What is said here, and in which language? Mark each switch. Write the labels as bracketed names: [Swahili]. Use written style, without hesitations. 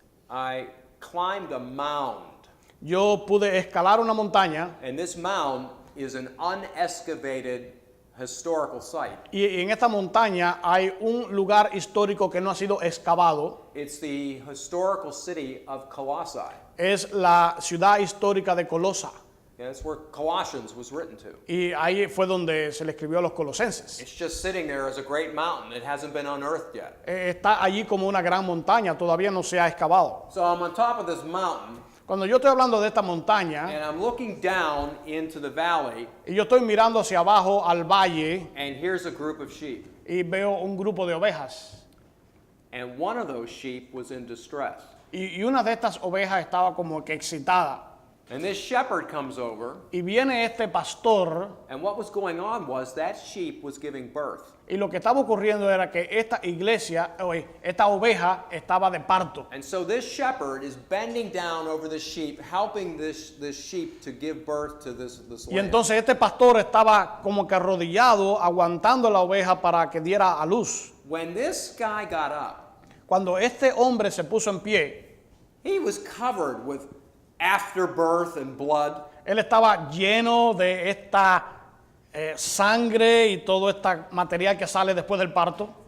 [English] I climbed a mound. [Spanish] yo pude escalar una montaña [English] And this mound is an unexcavated historical site. [Spanish] y en esta montaña hay un lugar histórico que no ha sido excavado. [English] It's the historical city of Colossae. [Spanish] Es la ciudad histórica de Colosa. [English] Yeah, that's where Colossians was written to. [Spanish] Y ahí fue donde se le escribió a los colosenses. [English] It's just sitting there as a great mountain. It hasn't been unearthed yet. [Spanish] Está allí como una gran montaña, todavía no se ha excavado. [English] So I'm on top of this mountain, [Spanish] Cuando yo estoy hablando de esta montaña [English] and I'm looking down into the valley, [Spanish] y yo estoy mirando hacia abajo al valle [English] and here's a group of sheep. [Spanish] y veo un grupo de ovejas. [English] And one of those sheep was in distress. [Spanish] Y una de estas ovejas estaba como que excitada. [English] And this shepherd comes over, [Spanish] Y viene este pastor [English] and what was going on was that sheep was giving birth. [Spanish] y lo que estaba ocurriendo era que esta iglesia, esta oveja estaba de parto. [English] And so this shepherd is bending down over the sheep, helping this sheep to give birth to this [Spanish] Y [English] lamb. [Spanish] entonces este pastor estaba como que arrodillado, aguantando la oveja para que diera a luz. [English] When this guy got up, [Spanish] Cuando este hombre se puso en pie, [English] he was covered with afterbirth and blood. [Spanish] él estaba lleno de esta sangre y todo este material que sale después del parto,